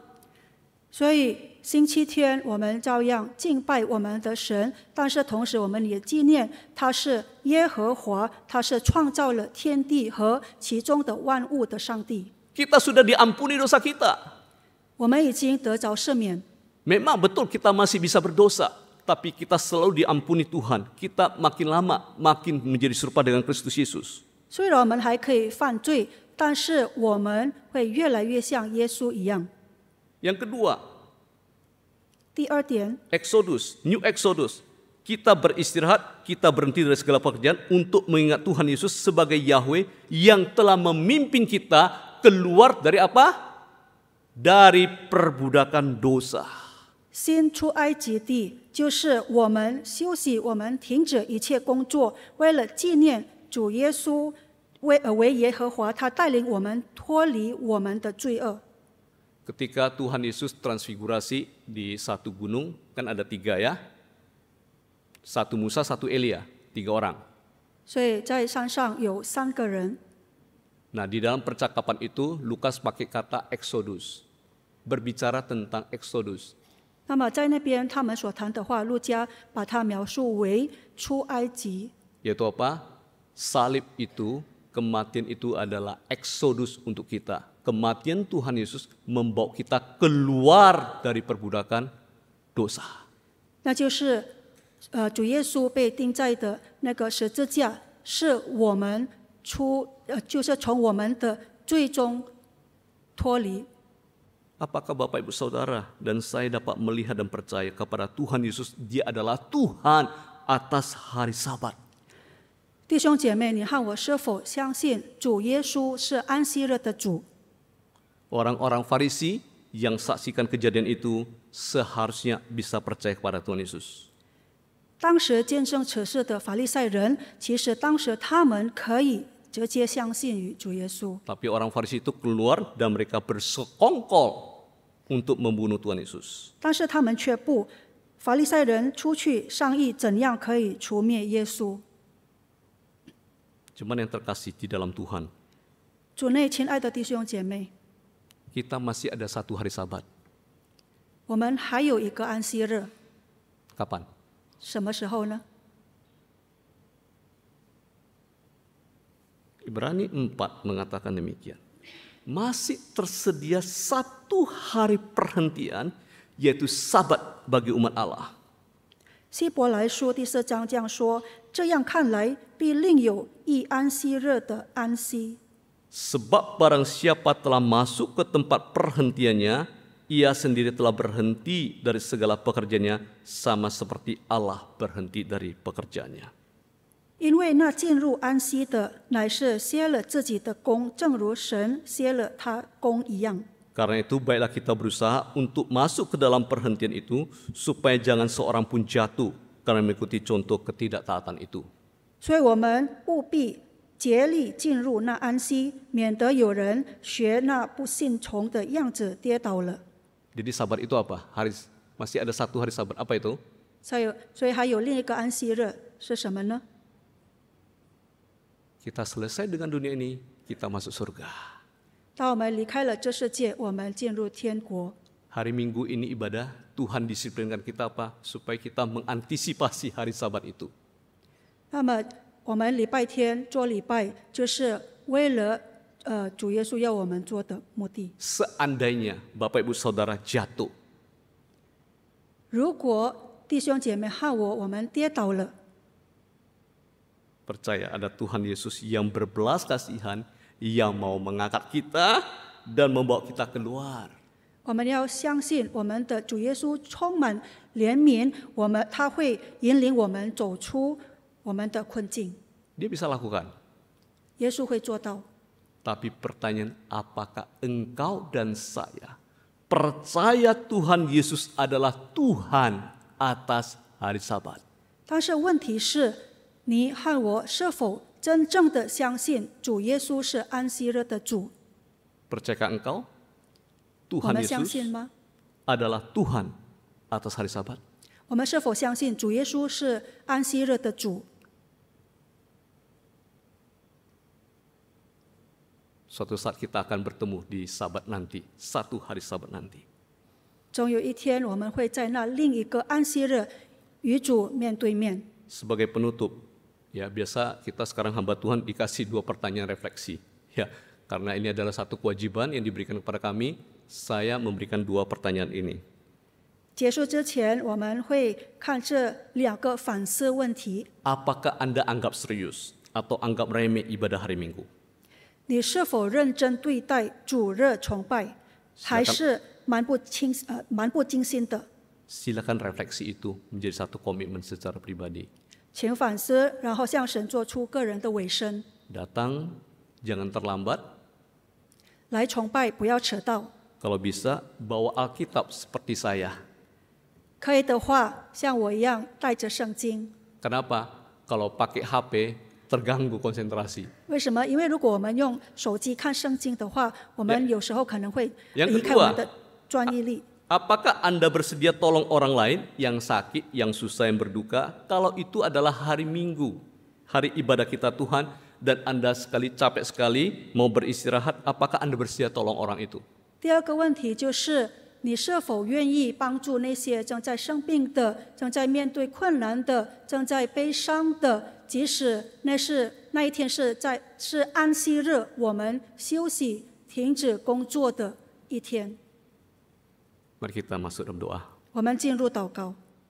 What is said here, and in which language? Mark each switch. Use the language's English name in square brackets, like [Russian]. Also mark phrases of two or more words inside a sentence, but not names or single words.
[Chinese] 所以星期天我们照样敬拜我们的神，但是同时我们也纪念他是耶和华，他是创造了天地和其中的万物的上帝。 [Indonesian] Kita sudah diampuni dosa kita. [Chinese] 我们已经得着赦免。 [Indonesian] Memang betul kita masih bisa berdosa, tapi kita selalu diampuni Tuhan. Kita makin lama makin menjadi serupa dengan Kristus Yesus. [Chinese] 虽然我们还可以犯罪，但是我们会越来越像耶稣一样。 [Indonesian] Yang kedua, [Chinese] 第二点， [English] Exodus, New Exodus. [Indonesian] Kita beristirahat, kita berhenti dari segala pekerjaan untuk mengingat Tuhan Yesus sebagai Yahweh yang telah memimpin kita keluar dari apa? Dari perbudakan dosa. [Chinese] 新出埃及地就是我们休息，我们停止一切工作，为了纪念主耶稣为耶和华，他带领我们脱离我们的罪恶。 [Indonesian] Ketika Tuhan Yesus transfigurasi di satu gunung, kan ada 3 ya. 1 Musa, 1 Elia, 3 orang. [Chinese] 所以在山上有3个人。 [Indonesian] Nah, di dalam percakapan itu Lukas pakai kata Exodus. Berbicara tentang Exodus. [Chinese] 那么在那边他们所谈的话，路加把它描述为出埃及。 [Indonesian] Yaitu apa? Salib itu, kematian itu adalah eksodus untuk kita. Kematian Tuhan Yesus membawa kita keluar dari perbudakan dosa. [Chinese] 那就是主耶稣被钉在的那个十字架，是我们就是从我们的最终脱离。 [Indonesian] Apakah Bapak Ibu Saudara dan saya dapat melihat dan percaya kepada Tuhan Yesus, Dia adalah Tuhan atas hari Sabat? [Chinese] 弟兄姐妹，你和我是否相信主耶稣是安息日的主？ [Indonesian] Orang-orang Farisi yang saksikan kejadian itu seharusnya bisa percaya kepada Tuhan Yesus. [Chinese] 当时见证此事的法利赛人，其实当时他们可以直接相信于主耶稣。 [Indonesian] Tapi orang Farisi itu keluar dan mereka bersekongkol untuk membunuh Tuhan Yesus. [Chinese] 但是他们却不，法利赛人出去商议怎样可以除灭耶稣。 [Indonesian] Cuman yang terkasih di dalam Tuhan, [Chinese] 主内亲爱的弟兄姐妹， [Indonesian] kita masih ada satu hari Sabat. [Chinese] 我们还有一个安息日， [Indonesian] Kapan? [Chinese] 什么时候呢？ [Indonesian] Ibrani 4 mengatakan demikian. Masih tersedia satu hari perhentian, yaitu Sabat bagi umat Allah. [Chinese] 希伯来书第4章这样说：这样看来，必另有一安息日的安息。 [Indonesian] Sebab barang siapa telah masuk ke tempat perhentiannya, ia sendiri telah berhenti dari segala pekerjaannya, sama seperti Allah berhenti dari pekerjaannya. [Chinese] 因为那进入安息的，乃是歇了自己的工，正如神歇了他工一样。 [Indonesian] Karena itu baiklah kita berusaha untuk masuk ke dalam perhentian itu, supaya jangan seorang pun jatuh karena mengikuti contoh ketidaktaatan itu. [Chinese] 所以我们务必竭力进入那安息，免得有人学那不信从的样子跌倒了。 [Indonesian] Jadi Sabat itu apa? Masih ada satu hari Sabat. Apa itu? [Chinese] 所以还有另一个安息日是什么呢？ [Indonesian] Kita selesai dengan dunia ini, kita masuk surga. [Chinese] 当我们离开了这世界，我们进入天国。 [Indonesian] Hari Minggu ini ibadah, Tuhan disiplinkan kita apa? Supaya kita mengantisipasi hari Sabat itu. [Chinese] 那么我们礼拜天做礼拜，就是为了主耶稣要我们做的目的。 [Indonesian] Seandainya Bapak Ibu Saudara jatuh, [Chinese] 如果弟兄姐妹和我们跌倒了， [Indonesian] percaya ada Tuhan Yesus yang berbelas kasihan, yang mau mengangkat kita dan membawa kita keluar. [Chinese] 我们要相信我们的主耶稣充满怜悯，他会引领我们走出我们的困境。 [Indonesian] Dia bisa lakukan. [Chinese] 耶稣会做到。 [Indonesian] Tapi pertanyaan, apakah engkau dan saya percaya Tuhan Yesus adalah Tuhan atas hari Sabat? [Chinese] 但是问题是，你和我是否真正的相信主耶稣是安息日的主？ [Indonesian] Percayakah engkau [Chinese] 我 [Indonesian] Tuhan [Chinese] 们相 [Indonesian] Yesus [Chinese] 信吗？ [Indonesian] adalah Tuhan atas hari Sabat? [Chinese] 我们是否相信主耶稣是安息日的主？ [Indonesian] Suatu saat kita akan bertemu di Sabat nanti, satu hari Sabat nanti. [Chinese] 总有一天，我们会在那另一个安息日与主面对面。 [Indonesian] Sebagai penutup, ya biasa kita sekarang hamba Tuhan dikasih 2 pertanyaan refleksi. Ya, karena ini adalah satu kewajiban yang diberikan kepada kami, saya memberikan 2 pertanyaan ini. [Chinese] 结束之前，我们会看这2个反思问题： [Indonesian] Apakah Anda anggap serius atau anggap remeh ibadah hari Minggu? [Chinese] 你是否认真对待主日崇拜，还是蛮不经心的？ [Indonesian] Silakan refleksi itu menjadi satu komitmen secara pribadi. [Chinese] 请反思，然后向神做出个人的委身。 [Indonesian] Datang, jangan terlambat. [Chinese] 来崇拜，不要迟到。 [Indonesian] Kalau bisa, bawa Alkitab seperti saya. [Chinese] 可以的话，像我一样带着圣经。 [Indonesian] Kenapa? Kalau pakai HP, terganggu konsentrasi. [Chinese] 为什么？因为如果我们用手机看圣经的话，我们有时候可能会 [Indonesian] Yang [Chinese] 离开我们 [Indonesian] kedua, [Chinese] 的专一力。 [Indonesian] apakah Anda bersedia tolong orang lain yang sakit, yang susah, yang berduka? Kalau itu adalah hari Minggu, hari ibadah kita Tuhan, dan Anda capek sekali, mau beristirahat, apakah Anda bersedia tolong orang itu? [Chinese] 第二个问题就是， 你是否愿意帮助那些正在生病的、正在面对困难的、正在悲伤的？即使那一天是安息日，我们休息、停止工作的一天。 [Indonesian] Mari kita masuk dalam doa. [Chinese] 我们进入祷告。